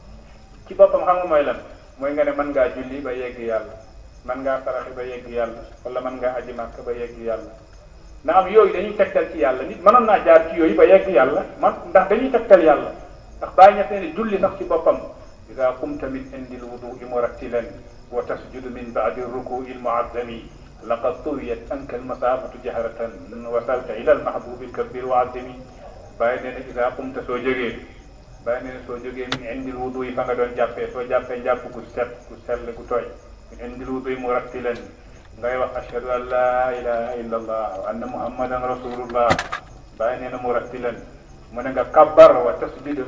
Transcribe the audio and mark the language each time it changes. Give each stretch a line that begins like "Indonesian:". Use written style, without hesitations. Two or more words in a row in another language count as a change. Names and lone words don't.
Wolof: xam nga mooy lan mooy nga ne mën ngaa julli ba yegg yàlla mën ngaa saraxe ba yegg yàlla wala mën ngaa aji màkk ba yegg yàlla na am yooyu dañuy tegtal ci yàlla nit mënoon naa jaar ci yooyu ba yegg yàlla ndax dañuy tegtal yàlla ndax bàyyi ñett ne julli sax ci boppam
Arabic: إذا قمت من عند الوضوء مرتلا وتسجد من بعد الركوع المعظم لقد طويت عنك المسافة جهرة وصلت إلى المحبوب الكبير والعظيم
Wolof: bàyyi nee na
Arabic: إذا قمت
Wolof: soo jógee bàyyi nee na soo jógee
Arabic: من عند الوضوء
Wolof: fa nga doon jàppee soo jàppee njàpp gu set gu sell gu tooy
Arabic: من عند الوضوء مرتلا
Wolof: ngay wax
Arabic: أشهد أن لا إله إلا الله وأن محمدا رسول الله
Wolof: bàyyi nee na murattilan mu ne nga kabbar
Arabic: وتسجد